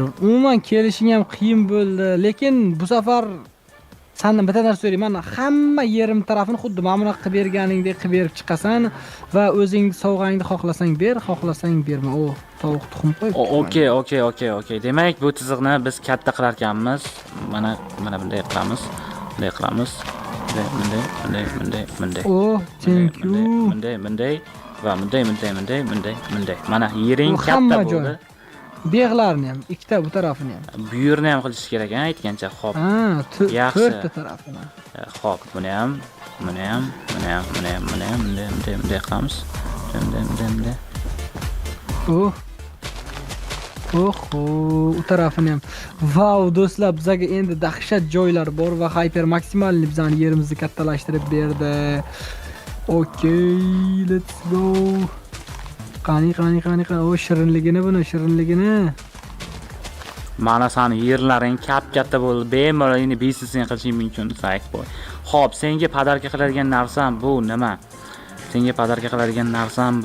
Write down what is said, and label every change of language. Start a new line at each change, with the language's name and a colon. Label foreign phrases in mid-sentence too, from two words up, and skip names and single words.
Uzbek: Umuman kelishing ham qiyin bo'ldi, lekin bu safar sendan bitta narsa so'rayman. Hamma yerim tarafini xuddi mana buni qilib berganingdek qilib berib chiqasan va o'zing sovg'angni xohlasang ber, xohlasang berma. Tovuq tuxum qo'yib. Okey. Demak, bu chiziqni biz katta qilar ekanmiz. Mana bunday qilamiz. Bunday.
English: Thank you.
Uzbek: Bunday va bunday. Mana yering katta bo'ldi. Beg'larni ham, ikkita bu tarafini ham. Bu yerni ham qilish kerak, aytgancha. Xo'p. Yaxshi. 4 ta tarafini. Xo'p, buni ham bunday qilamiz. Bunday. Oho, u tarafini ham. Vau, do'stlar, bizga endi dahshat joylar bor va Hyper maksimalni bizani yerimizni kattalashtirib berdi.
English: Okay, let's go.
Uzbek: Qani. O, shirinligini buni, shirinligini. Mana sani yerlaring katta bo'ldi. Bemalol endi biznesini qilishing mumkin, Zaykboy. Xo'p, senga podarka qiladigan narsam bu nima? Senga podarka qiladigan narsam bu.